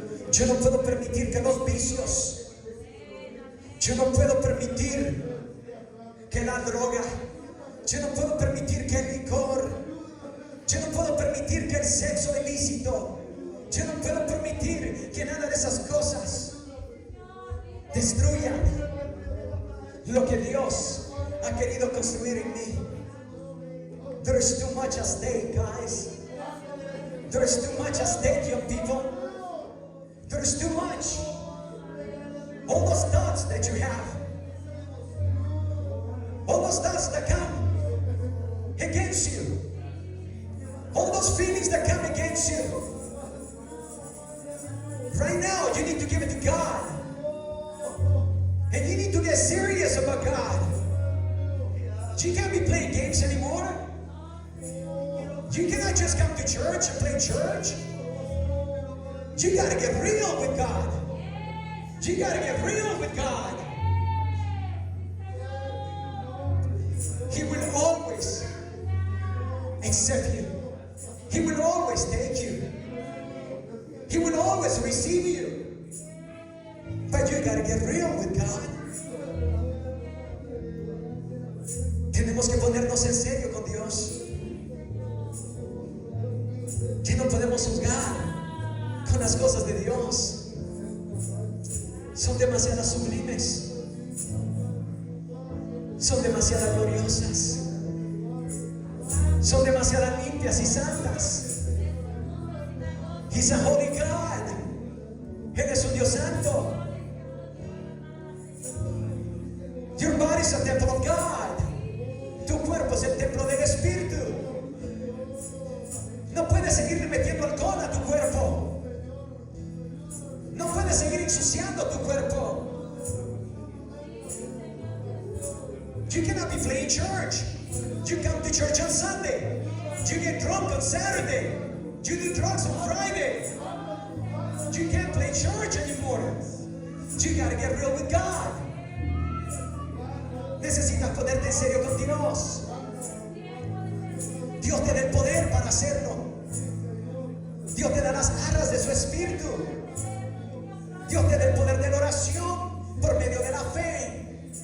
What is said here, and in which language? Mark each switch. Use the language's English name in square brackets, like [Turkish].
[Spanish] yo no puedo permitir que los vicios, yo no puedo permitir que la droga, yo no puedo permitir que el licor, yo no puedo permitir que el sexo ilícito, yo no puedo permitir que nada de esas cosas destruyan lo que Dios ha querido construir en mí. [English] There is too much at stake, guys. There is too much at stake, young people. There is too much. All those thoughts that you have, all those thoughts that come against you, all those feelings that come against you, right now you need to give it to God. And you need to get serious about God. You can't be playing games anymore. You cannot just come to church and play church. You got to get real with God. You got to get real with God. He will always accept you. He will always take you. He will always receive you. But you got to get real with God. [Spanish] Tenemos que ponernos en serio con Dios. Que no podemos juzgar con las cosas de Dios. Son demasiado sublimes. Son demasiado gloriosas. Son demasiado limpias y santas. [English] He's a holy God. [Spanish] Él es un Dios santo. [English] Your body is a temple of God. [Spanish] Tu cuerpo es el templo del Espíritu. No puedes seguir metiendo alcohol a tu cuerpo. No puedes seguir ensuciando tu cuerpo. [English] You cannot be playing church. You come to church on Sunday. You get drunk on Saturday. You do drugs on Friday. You can't play church anymore. You gotta get real with God. [Spanish] Necesitas ponerte en serio con Dios. Dios te da el poder para hacerlo. Dios te da las arras de su espíritu. Dios te da el poder de la oración por medio de la fe.